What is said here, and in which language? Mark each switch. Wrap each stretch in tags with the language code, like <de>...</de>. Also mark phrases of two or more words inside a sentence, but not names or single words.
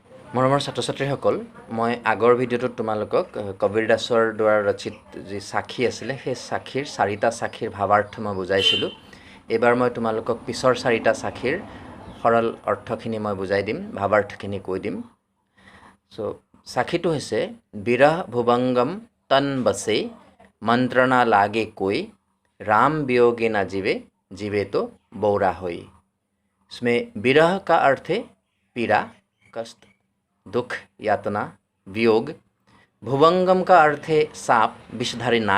<as>মৰমৰ ছাত্ৰ ছাত্ৰীসকল, মই আগৰ ভিডিঅ'টোত তোমালোকক কবীৰ দাসৰ দ্বাৰা ৰচিত যি সাক্ষী আছিলে সেই সাক্ষীৰ চাৰিটা সাক্ষীৰ ভাৱাৰ্থ মই বুজাইছিলোঁ। এইবাৰ মই তোমালোকক পিছৰ চাৰিটা সাক্ষীৰ সৰল অৰ্থখিনি মই বুজাই দিম, ভাৱাৰ্থখিনি কৈ দিম। চ' সাক্ষীটো হৈছে</as> <hi>बिरह भुवंगम तन বसे मंत्रणा लागे कोई राम वियोगे ना जीवे जीवे तो बौरा होई। इसमें विरह का अर्थ है पीड़ा, कष्ट, दुख, यातना, वियोग। भुवंगम का अर्थ है सांप, विषधारी नाग।</hi>